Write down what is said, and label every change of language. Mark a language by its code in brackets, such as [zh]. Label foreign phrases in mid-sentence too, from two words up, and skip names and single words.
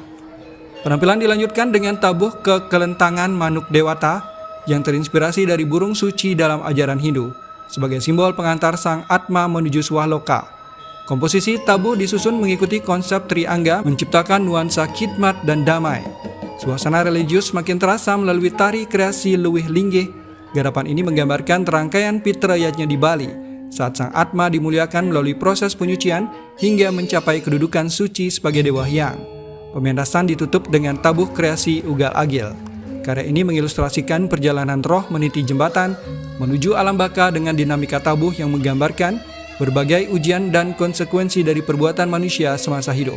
[id] Penampilan dilanjutkan dengan tabuh kekelentangan Manuk Dewata yang terinspirasi dari burung suci dalam ajaran Hindu sebagai simbol pengantar sang Atma menuju Swaloka. Komposisi tabuh disusun mengikuti konsep Triangga menciptakan nuansa khidmat dan damai. Suasana religius makin terasa melalui tari kreasi Luwih Linggih. Garapan ini menggambarkan rangkaian Pitrayatnya di Bali saat sang Atma dimuliakan melalui proses penyucian hingga mencapai kedudukan suci sebagai Dewa Hyang. Pementasan ditutup dengan tabuh kreasi Ugal Agil. Karya ini mengilustrasikan perjalanan roh meniti jembatan menuju alam baka dengan dinamika tabuh yang menggambarkan berbagai ujian dan konsekuensi dari perbuatan manusia semasa hidup.